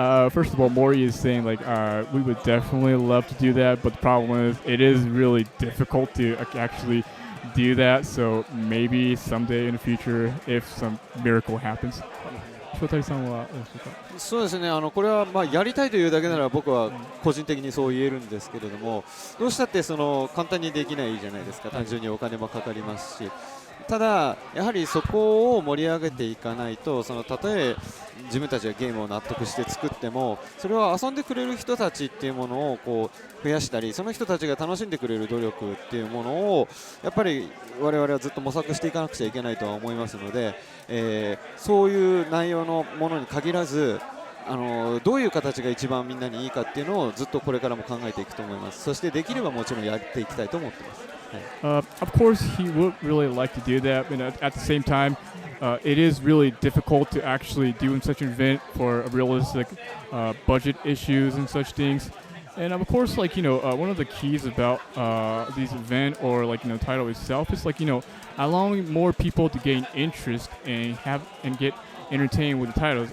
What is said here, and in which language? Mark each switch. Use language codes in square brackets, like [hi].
[en] First of all, Mori is saying we would definitely love to do that, but the problem is it is really difficult to actually do that. So maybe someday in the future, if some miracle happens. [ja] 石渡さんはどうでしょうか？そうですね、これはまあやりたいというだけなら僕は個人的にそう言えるんですけれども、どうしたって簡単にできないじゃないですか。単純にお金もかかりますし、ただやはりそこを盛り上げていかないと、たとえ自分たちがゲームを納得して作っても、それは遊んでくれる人たちっていうものを増やしたり、その人たちが楽しんでくれる努力っていうものをやっぱり我々はずっと模索していかなくちゃいけないとは思いますので、そういう内容のものに限らず、どういう形が一番みんなにいいかっていうのをずっとこれからも考えていくと思います。そしてできればもちろんやっていきたいと思ってます。 [en] Of course, he would really like to do that, but at the same time, it is really difficult to actually do such an event for realistic budget issues and such things. And of course, one of the keys about these event or title itself is allowing more people to gain interest and get entertained with the titles.